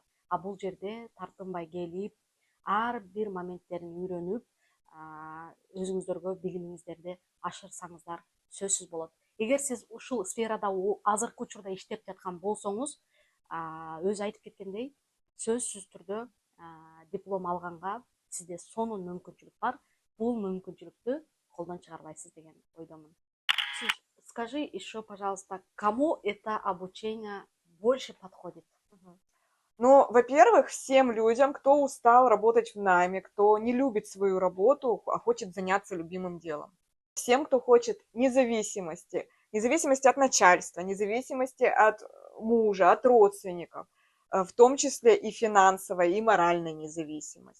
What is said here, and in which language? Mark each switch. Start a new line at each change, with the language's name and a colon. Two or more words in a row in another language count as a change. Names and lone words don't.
Kyrgyz: Бул жерде тартынбай келип, ар бир моменттерин үйрөнүп, өзүңүздөргө билимиңиздерди ашырсаңыздар сөзсүз болот. Эгер сиз ушул сферада азыркы учурда иштеп жаткан болсоңуз, өзү айтып кеткендей, сөзсүз түрдө диплом алганга сизде сонун мүмкүнчүлүк бар. Бул мүмкүнчүлүктү колдон чыгарбайсыз деген ойдомун.
Russian: Скажи еще, пожалуйста, кому это обучение больше подходит? Ну, во-первых, всем людям, кто устал работать в найме, кто не любит свою работу, а хочет заняться любимым делом. Всем, кто хочет независимости, независимости от начальства, независимости от мужа, от родственников, в том числе и финансовой, и моральной независимости.